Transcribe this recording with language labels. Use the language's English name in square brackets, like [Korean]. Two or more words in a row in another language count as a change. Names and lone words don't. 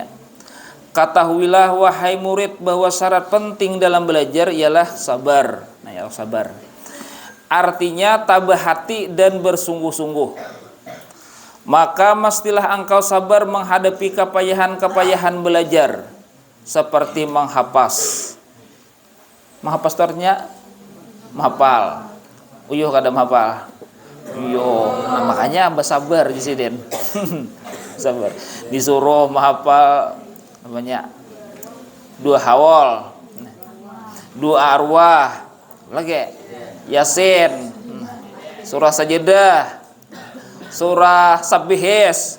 [Indonesian] Ketahuilah wahai murid bahwa syarat penting dalam belajar ialah sabar. Nah, ya sabar. Artinya tabah hati dan bersungguh-sungguh. Maka mestilah engkau sabar menghadapi kepayahan-kepayahan belajar, seperti menghafaz. Menghafaz itu artinya menghafal. [Banjar] Uyuh kada menghafal. [Indonesian] Nah makanya bersabar di sini. Sabar. Disuruh menghafal namanya 2 hawal, 2 arwah, lagi Yasin, surah Sajadah, surah Sabbihis.